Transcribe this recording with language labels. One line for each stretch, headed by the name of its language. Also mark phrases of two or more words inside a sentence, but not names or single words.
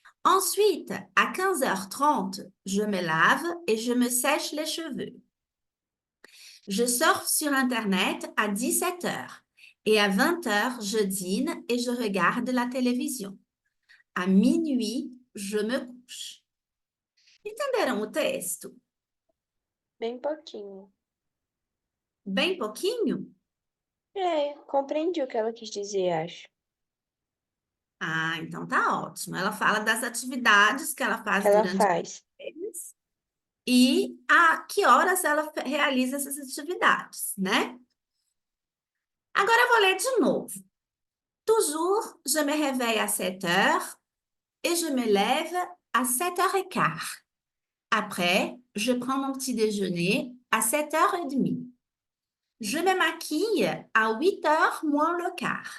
French: Ensuite, à 15h30, je me lave et je me sèche les cheveux. Je surfe sur Internet à 17h et à 20h, je dîne et je regarde la télévision. À minuit, je me couche.
Portuguese: Entenderam o texto? Bem pouquinho. Bem pouquinho? Compreendi o que ela quis dizer, acho. Ah, então tá ótimo. Ela fala das atividades que ela Que faz ela durante faz. o mês e a que horas ela realiza essas atividades, né? Agora eu vou ler de novo.
French: Toujours, je me réveille à 7h et je me lève à 7h15. Après, je prends mon petit déjeuner à 7h30. Je me maquille à 8h moins le quart.